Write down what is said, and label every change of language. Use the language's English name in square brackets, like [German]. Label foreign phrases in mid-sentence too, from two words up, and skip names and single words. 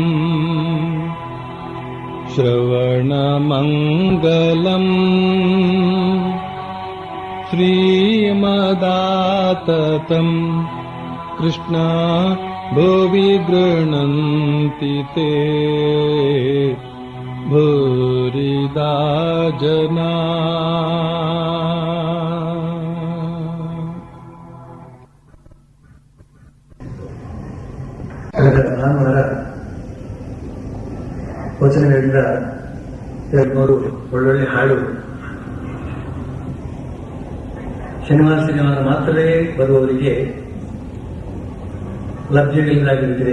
[Sanskrit] श्रवणमङ्गलम् श्रीमदाततम् कृष्णा भुवि गृह्णन्ति ते भूरिदा जना। [Kannada] ಭಾನುವಾರ ವಚನಗಳಿಂದ 2-3 ಒಳ್ಳೊಳ್ಳೆ ಹಾಡು ಶನಿವಾರ ಮಾತ್ರವೇ ಬರುವವರಿಗೆ ಲಭ್ಯವಿಲ್ಲದಾಗಿರುತ್ತದೆ.